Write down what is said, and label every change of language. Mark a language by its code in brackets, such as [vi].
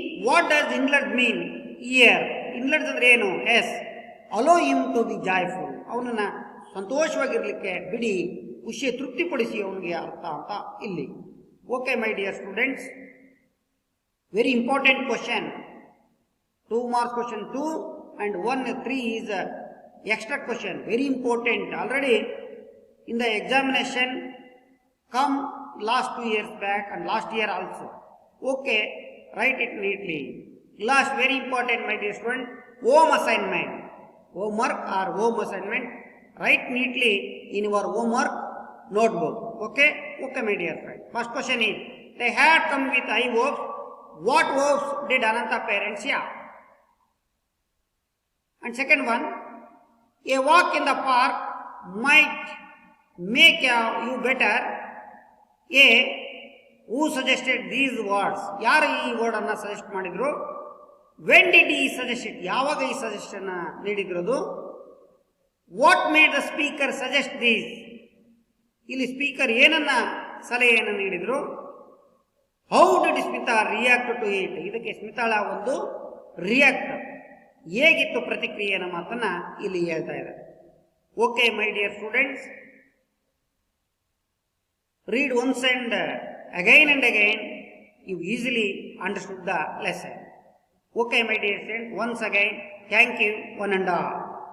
[en] What does encourage mean here? Encourage [kn] ಅಂದ್ರೆ ಏನು? [en] Yes. Allow him to be joyful. [kn] ಅವನನ್ನ ಸಂತೋಷವಾಗಿರ್ಲಿಕ್ಕೆ ಬಿಡಿ, ಖುಷಿ ತೃಪ್ತಿಪಡಿಸಿ ಅವನಿಗೆ ಅರ್ಥ ಅಂತ ಇಲ್ಲಿ. [en] Okay, my dear students, very important question. 2 marks question 2 and 1 3 is extra question, very important. Already in the examination come last 2 years back and last year also. Okay, write it neatly. Last, very important, my dear student, home assignment, homework or home assignment, write neatly in your homework notebook. Okay, my dear friend. First question is, they had come with I verbs. What verbs did Ananta parents have? And second one, a walk in the park might make you better. A. Who suggested these words? [kn] ಯಾರು ಈ word ಅನ್ನ suggest ಮಾಡಿದ್ರು? [en] When did he suggest it? [kn] ಯಾವಾಗ ಈ suggestion ನೀಡಿದ್ರು? [en] What made the speaker suggest this? [kn] ಇಲ್ಲಿ speaker ಏನನ್ನ ಸಲಹೆಯನ್ನು ನೀಡಿದ್ರು? [en] How did Smita react to it? [kn] ಇದಕ್ಕೆ ಸ್ಮಿತಾಳ ಒಂದು ರಿಯಾಕ್ಟ್, ಹೇಗಿತ್ತು ಪ್ರತಿಕ್ರಿಯೆ ಅನ್ನೋ ಮಾತನ್ನ ಇಲ್ಲಿ ಹೇಳ್ತಾ ಇದ್ದಾರೆ. [en] Okay, my dear students, read once and again, you easily understood the lesson. Okay, my dear friends, once again, thank you, one and all.